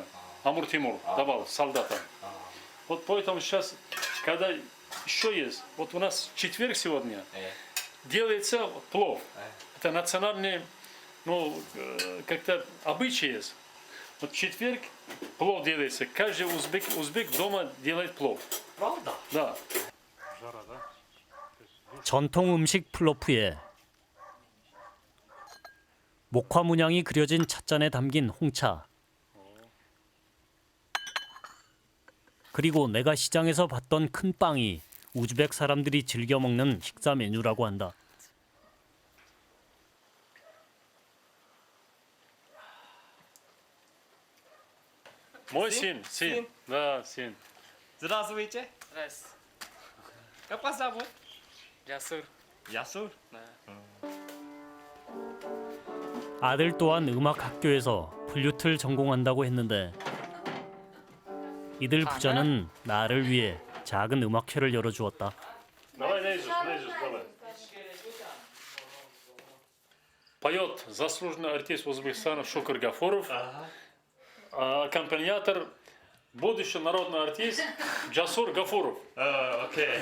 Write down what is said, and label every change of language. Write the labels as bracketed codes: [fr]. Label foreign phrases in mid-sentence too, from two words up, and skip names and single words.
[ru] Амур Тимур давал солдатам. Вот поэтому сейчас, когда еще есть, вот у нас четверг сегодня, делается плов. Это национальный, как-то обычай есть. Вот в четверг плов делается. Каждый узбек дома делает плов. Правда? Да. [ko] 전통 음식 플로프에 목화 문양이 그려진 찻잔에 담긴 홍차. 그리고 내가 시장에서 봤던 큰 빵이 우즈벡 사람들이 즐겨 먹는 식사 메뉴라고 한다. [ru] Мой сын. Да, сын. Здравствуйте. Здравствуйте. Как вас зовут? Ясур. Ясур? [ko] 아들 또한 음악 학교에서 플루트를 전공한다고 했는데 이들 부자는 나를 위해 작은 음악회를 열어주었다. [ru] Давай, наизусть, давай. Поет заслуженный артист Узбекистана Шукур Гафуров. Аккомпаниатор будущий народный артист Джасур Гафуров. Окей.